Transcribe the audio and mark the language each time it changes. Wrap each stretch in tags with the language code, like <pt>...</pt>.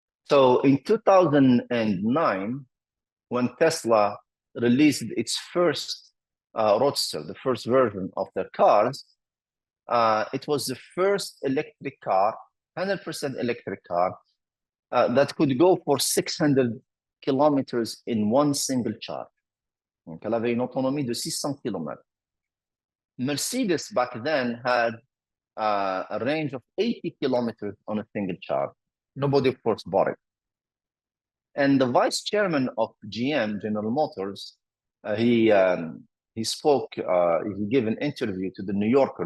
<en>So in 2009, when Tesla released its first Roadster, the first version of their cars, it was the first electric car, 100% electric car, that could go for 600 kilometers in one single charge.</en> <fr>Donc, elle avait une autonomie de 600 km.</fr> <en>Mercedes back then had a range of 80 kilometers on a single charge. Nobody, of course, bought it. And the vice chairman of GM, General Motors, he spoke, he gave an interview to the New Yorker.</en>